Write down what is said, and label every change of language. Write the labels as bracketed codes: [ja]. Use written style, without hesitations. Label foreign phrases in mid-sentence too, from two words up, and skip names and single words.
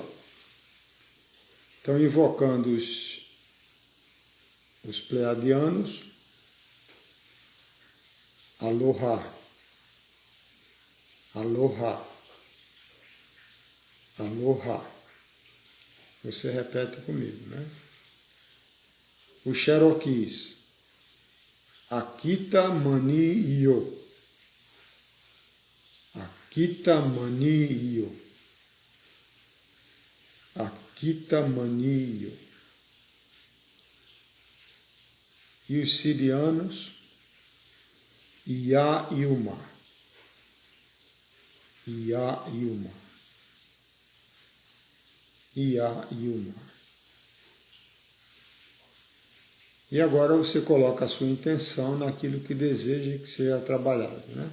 [pt] Então, invocando os pleiadianos, [haw] Aloha, Aloha, Aloha. [pt] Você repete comigo, né? Os Cherokees, Akita Mani Yo, Akita Mani Yo, Akita Mani Yo. E os sirianos, Ia Ilma, Ia Ilma, Ia Ilma. E agora você coloca a sua intenção naquilo que deseja que seja trabalhado, né?